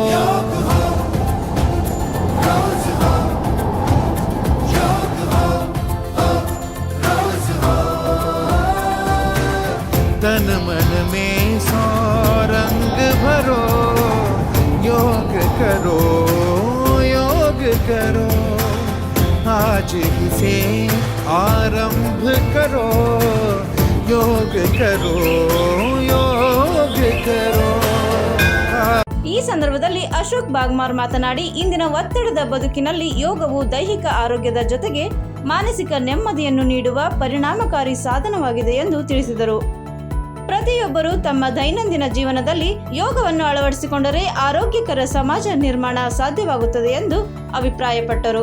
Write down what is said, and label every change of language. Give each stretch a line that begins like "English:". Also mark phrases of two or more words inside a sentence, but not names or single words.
Hindi: तन मन में सौ रंग भरो, योग करो, योग करो, आज ही से आरंभ करो, योग करो, योग करो.
Kannada: ಈ ಸಂದರ್ಭದಲ್ಲಿ ಅಶೋಕ್ ಬಾಗ್ಮಾರ್ ಮಾತನಾಡಿ, ಇಂದಿನ ಒತ್ತಡದ ಬದುಕಿನಲ್ಲಿ ಯೋಗವು ದೈಹಿಕ ಆರೋಗ್ಯದ ಜೊತೆಗೆ ಮಾನಸಿಕ ನೆಮ್ಮದಿಯನ್ನು ನೀಡುವ ಪರಿಣಾಮಕಾರಿ ಸಾಧನವಾಗಿದೆ ಎಂದು ತಿಳಿಸಿದರು. ಪ್ರತಿಯೊಬ್ಬರು ತಮ್ಮ ದೈನಂದಿನ ಜೀವನದಲ್ಲಿ ಯೋಗವನ್ನು ಅಳವಡಿಸಿಕೊಂಡರೆ ಆರೋಗ್ಯಕರ ಸಮಾಜ ನಿರ್ಮಾಣ ಸಾಧ್ಯವಾಗುತ್ತದೆ ಎಂದು ಅಭಿಪ್ರಾಯಪಟ್ಟರು.